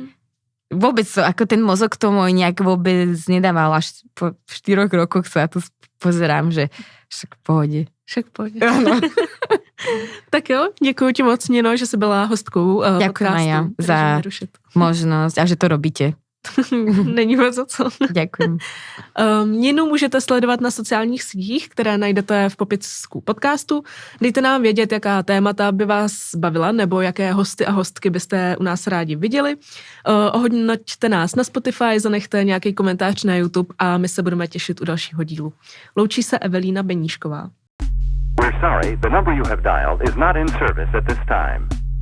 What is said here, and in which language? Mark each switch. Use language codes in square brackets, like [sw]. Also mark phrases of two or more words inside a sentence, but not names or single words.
[sk] Vôbec ako ten mozog tomu nejak vôbec nedával, až po 4 rokoch sa tu pozerám, že však v pohode. Však v pohode. Ano. [cs] Tak jo, děkuji ti moc, Nino, že jsi byla hostkou [sk] Ďakujem aj ja za možnosť a že to robíte. [cs] Není moc za co. [sk] Ďakujem. [cs] Ninu můžete sledovat na sociálních sítích, které najdete v popisku podcastu. Dejte nám vědět, jaká témata by vás bavila, nebo jaké hosty a hostky byste u nás rádi viděli. Ohodnoťte nás na Spotify, zanechte nějaký komentář na YouTube a my se budeme těšit u dalšího dílu. Loučí se Evelína Beníšková. [en] We're sorry, the number you have dialed is not in service at this time.